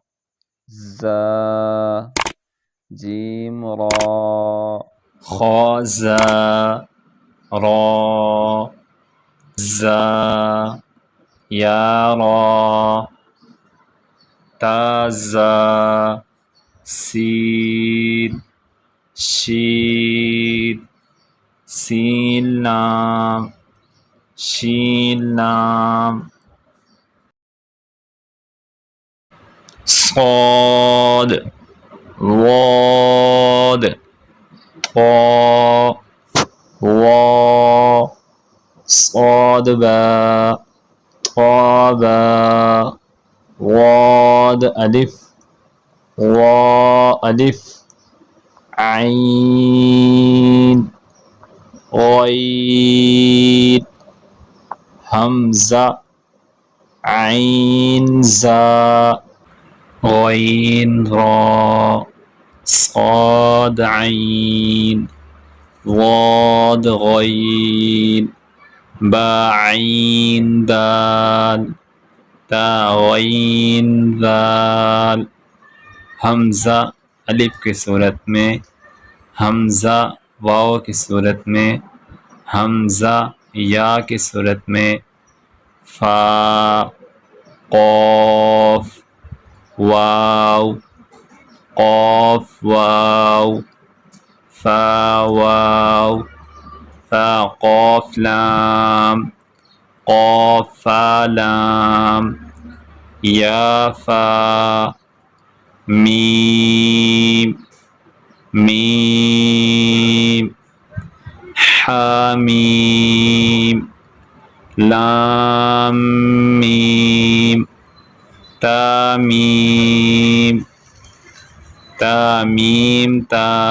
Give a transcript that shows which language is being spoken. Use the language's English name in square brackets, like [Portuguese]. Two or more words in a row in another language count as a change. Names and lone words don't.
[Urdu] زا جیم را خا زا را زا یا را تا زا سین شین سین لام شین لام صاد واد طا وا صاد با طا با واد الف وا الف عین غین حمزہ عین زا غین را صاد عین ضاد غین با عین دال تا غین دال حمزہ الف کی صورت میں، حمزہ واو کی صورت میں، حمزہ یا کی صورت میں، فا قاف واو قاف واو فا واو فا قاف لام قاف فا لام یا فا میم میم حامیم لام میم تامیم تامیم تا۔